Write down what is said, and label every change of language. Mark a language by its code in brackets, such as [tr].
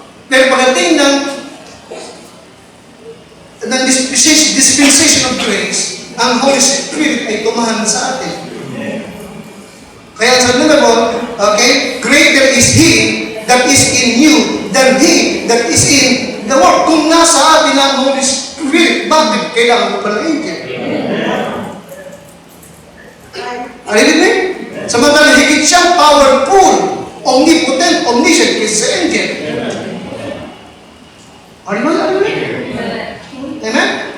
[tl] Pero pagdating ng dispensation of grace, ang Holy Spirit ay tumahan sa atin. Kaya sabi naman po, okay, [en] greater is He that is in you than he that is in the world. [tl] Kung nasa atin ang Holy Spirit, bakit kailangan mo pa ng angel? [en] Are you with me? [tl] Samantalang higit siyang powerful, omnipotent, omniscient kaysa sa angel. [en] Are you with me? Amen?